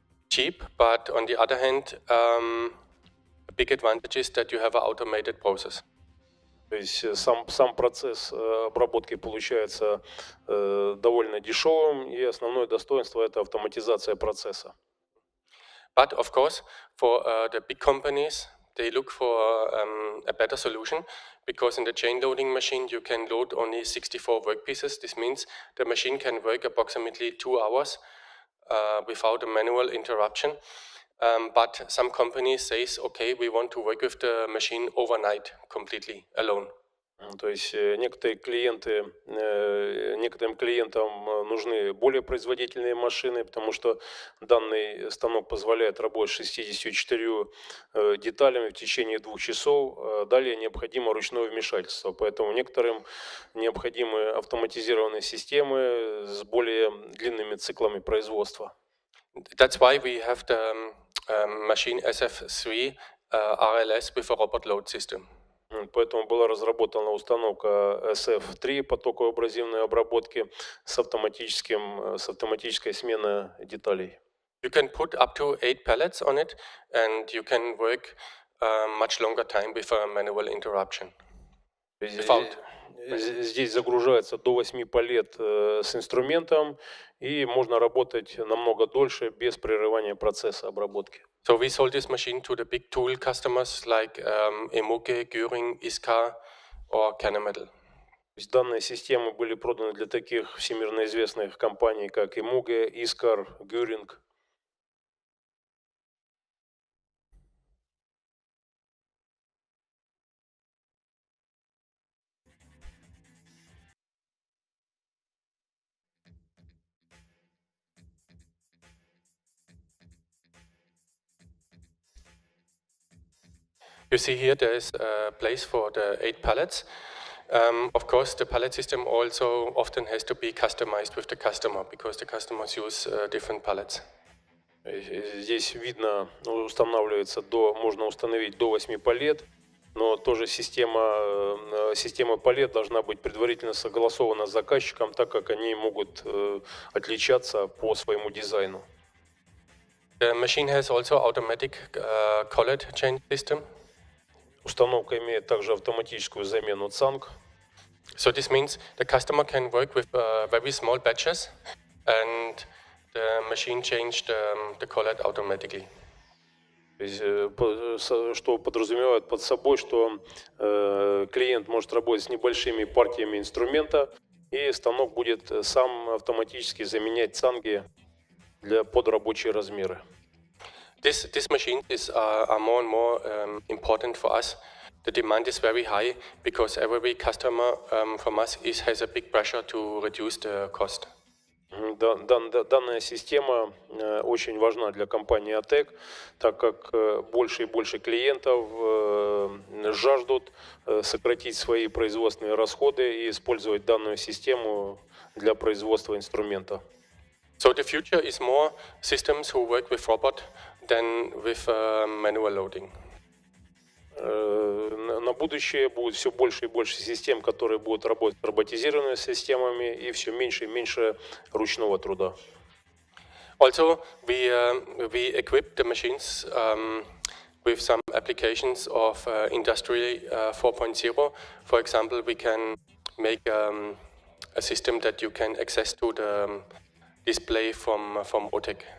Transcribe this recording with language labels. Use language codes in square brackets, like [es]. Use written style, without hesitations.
[en] Cheap, but on the other hand, a big advantage is that you have an automated process. [ru] То есть сам процесс обработки получается довольно дешевым, и основное достоинство – это автоматизация процесса. [en] But of course, for the big companies, they look for a better solution, because in the chain loading machine you can load only 64 workpieces. This means the machine can work approximately 2 hours. Without a manual interruption, but some companies say, okay, we want to work with the machine overnight completely alone. [ru] То есть некоторым клиентам нужны более производительные машины, потому что данный станок позволяет работать с 64 деталями в течение 2 часов. Далее необходимо ручное вмешательство, поэтому некоторым необходимы автоматизированные системы с более длинными циклами производства. [en] That's why we have the machine SF3 RLS with a robot load system. [ru] Поэтому была разработана установка SF3 потоковой абразивной обработки с автоматической сменой деталей. [en] You can put up to 8 pallets on it, and you can work much longer time with a manual interruption. [ru] Здесь загружается до 8 палет с инструментом, и можно работать намного дольше без прерывания процесса обработки. [en] So we sold this machine to the big tool customers like Emuge, Göring, Iskar or Kennametal. [ru] Данные системы были проданы для таких всемирно известных компаний, как Emuge, Iskar, Göring. [en] You see here there is a place for the 8 pallets. Of course, the pallet system also often has to be customized with the customer because the customers use different pallets. [ru] Здесь видно, можно установить до 8 палет, но тоже система палет должна быть предварительно согласована с заказчиком, так как они могут отличаться по своему дизайну. [en] The machine has also automatic collet change system. [ru] Установка имеет также автоматическую замену цанг. [en] So this means the customer can work with very small batches and the machine changed the collet automatically. [ru] Что подразумевает под собой, что клиент может работать с небольшими партиями инструмента, и станок будет сам автоматически заменять цанги под рабочие размеры. [en] This machine are more and more important for us. The demand is very high because every customer from us has a big pressure to reduce the cost. [ru] Данная система очень важна для компании OTEC, так как больше и больше клиентов жаждут сократить свои производственные расходы и использовать данную систему для производства инструмента. [en] So the future is more systems who work with robot than with manual loading. [ru] На будущее будет все больше и больше систем, которые будут работать с роботизированными системами, и все меньше и меньше ручного труда. [en] Also, we equip the machines with some applications of Industry 4.0. For example, we can make a system that you can access to the display from OTEC.